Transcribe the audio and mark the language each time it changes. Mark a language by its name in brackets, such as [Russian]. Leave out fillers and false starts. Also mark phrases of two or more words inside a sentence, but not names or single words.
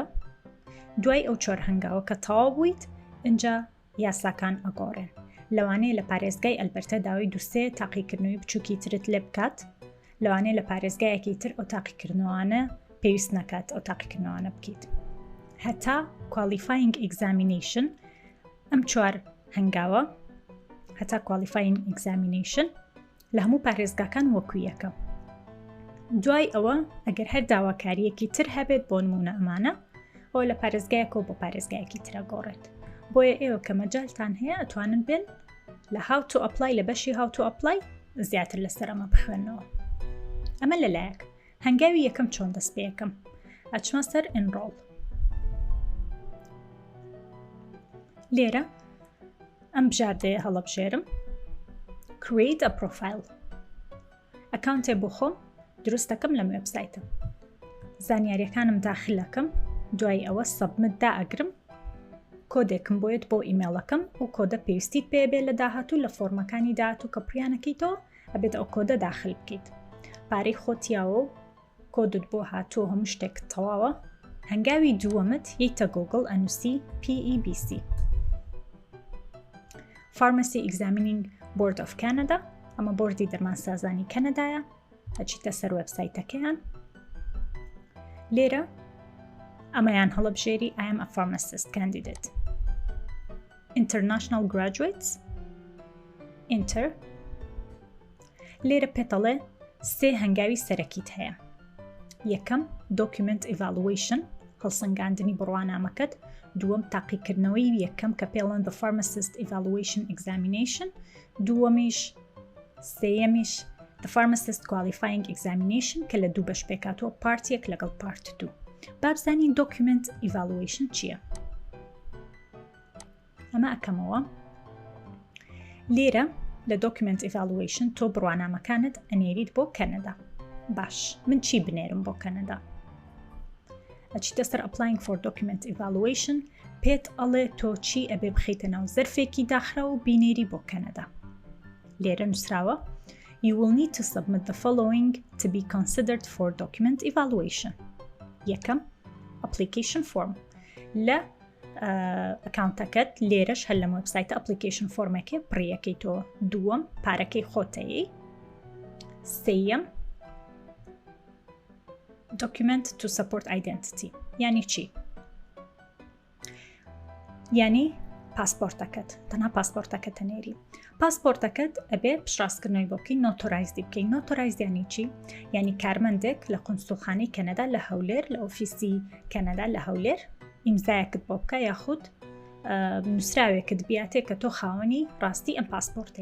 [Central Kurdish] دوای ئەو 4 هەنگاوە کە تەواو بوویت ئینجا یاساکان ئەگۆڕێن. لەوانەیە لە پارێزگای ئەلبەرتە داوای دووسێ تاقیکردنەوەی بچووکی ترت لێ بکات. لەوانەیە لە پارێزگایەکی تر ئەو تاقیکردنەوانە پێویست نەکات ئەو تاقیکردنەوانە بکەیت. هەتا [English] qualifying examination [Central Kurdish] ئەم 4 هەنگاوە هەتا [English] qualifying examination [Central Kurdish] لە هەموو پارێزگاکان وەکو یەکە. دوای ئەوە ئەگەر هەر داواکاریەکی تر هەبێت بۆ نمونە ئەمانە ئەوە لە پارێزگایەکەوە بۆ پارێزگایەکی ترە گۆڕێت. بۆیە ئێوە کە مەجالتان هەیە ئەتوانن بێن لە هاوتووە ئەپلای لە بەشی هاوتووە ئەپلای زیاتر لەسەر ئەمە بخوێنەوە. ئەمە لەلایەک. هەنگاوی یەکەم چۆن دەست پێ یەکەم؟ ئەچمە سەر ئنڕۆڵ. لێرە ئەم بژاردەیە هەڵەبژێرم [English] create a profile. [Central Kurdish] ئەکاونتێ بۆ خۆم دروست دەکەم لەم وێبسایتە. زانیاریەکانم داخلەکەم. دوای ئەوە سەبمت دائەگرم. کۆدێکم بۆیت بۆ ئیمێڵەکەم و کۆدە پێویستیت پێ بێ لە داهاتوو لە فۆرمەکانی داهاتوو کە پڕیانەکەیتەوە ئەبێت ئەو کۆدە داخل بکەیت. پارەی خۆتیاوە و کۆدت بۆ هاتووە هەموو شتێک تەواوە. هەنگاوی دووەمت یەیتە گوگڵ ئەنووسی PEBC Pharmacy Examining Board of Canada. ئەمە بۆردی دەرمانسازانی کەنەدایە. ئەچیتە سەر وێبسایتەکەیان. لێرە ئەمەیان هەڵەبژێری [English] I am a pharmacist candidate. International graduates Enter. [Central Kurdish] لێرە پێتەڵێ 3 هەنگاوی سەرەکیت هەیە. یەکەم [English] document evaluation [Central Kurdish] هەڵسەنگاندنی بڕوانامەکەت. دووەم تاقیکردنەوەی یەکەم کە پێڵەن [English] the pharmacist evaluation examination. [Central Kurdish] دووەمیش سێیەمیش [English] the pharmacist qualifying examination [Central Kurdish] کە لە 2 بەش پێکاتوە پارت 1 لەگەڵ پارت 2. بابزانین [English] document evaluation [Central Kurdish] چییە؟ ئەمە ئەکەمەوە. لێرە لە [English] document evaluation [Central Kurdish] تۆ بڕوانامەکانت ئەنێریت بۆ کەنەدا. باش من چی بنێرم بۆ کەنەدا؟ ئەچیتە سەر [English] applying for document evaluation. [Central Kurdish] پێت ئەڵێ تۆ چی ئەبێ بخەیتە ناو زەرفێکی داخراوە و بینێری بۆ کەنەدا. لێرە نووسراوە [English] You will need to submit the following to be considered for document evaluation. [Central Kurdish] یەکەم [English] application form. [Central Kurdish] لە ئەکاونتەکەت لێرەش هەر لەم وێبسایتە [English] application form [Central Kurdish] ێکی پڕیەکەیتەوە. دووەم پارەکەی خۆتەیە. سێیەم [English] document to support identity. [Central Kurdish] یعنی چی؟ یعنی پاسپۆرتەکەت. تەنها پاسپۆرتەکەت هەنێری. پاسپۆرتەکەت ئەبێ پشتڕاستکردنەوەی بۆ بکەی نۆتۆرایزی بکەی. نۆتۆرایز یعنی چی؟ یعنی کارمەندێک لە قونسوڵخانەی کەنەدا لە هەولێر لە ئۆفیسی کەنەدا لە هەولێر ئیمزایەکت بۆ بکە یاخود نووسراوێکت بیاتێ کە تۆ خاوەنی ڕاستی ئەم پاسپۆرتی.